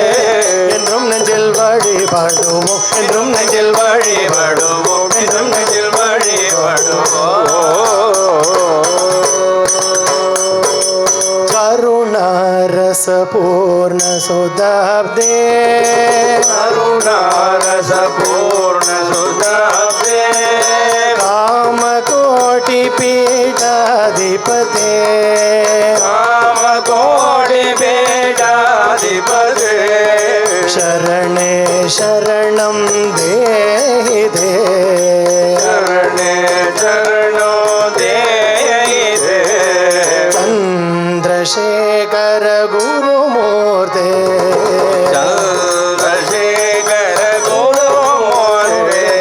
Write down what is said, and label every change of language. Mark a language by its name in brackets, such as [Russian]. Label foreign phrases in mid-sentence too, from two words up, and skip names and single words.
[Tamil] என்றும் நெஞ்சில் வழிபடுவோம் என்றும் நெஞ்சில் வழிபடுவோம் என்றும் நெஞ்சில் [Sanskrit] करुणारस पूर्ण सुधाब्धे करुणारस पूर्ण सुधाब्धे काम कोटि पीठाधिपते काम कोटि पेडाधिपते शरणे शरणं देहि दे शरणे शरणो देहि चन्द्रशेखर गुरुमूर्ते चन्द्रशेखर गुरुमूर्ते